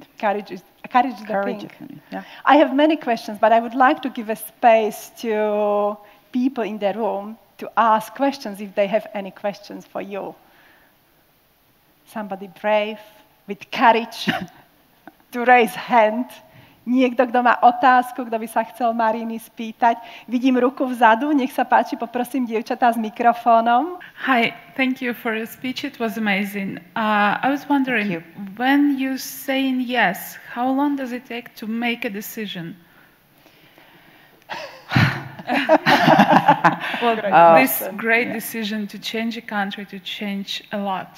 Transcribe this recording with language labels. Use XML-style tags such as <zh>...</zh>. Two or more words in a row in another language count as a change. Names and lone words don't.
<en>Courage is the thing. Yeah. I have many questions, but I would like to give a space to people in the room to ask questions if they have any questions for you. Somebody brave, with courage, to raise hand.</en> <sk>Niekto, kto má otázku, kto by sa chcel Mariny spýtať. Vidím ruku vzadu, nech sa páči, poprosím dievčatá s mikrofónom.</sk> <en>Hi, thank you for the speech, it was amazing. I was wondering, when you say yes, how long does it take to make a decision? Well, this great decision to change a country, to change a lot.</en>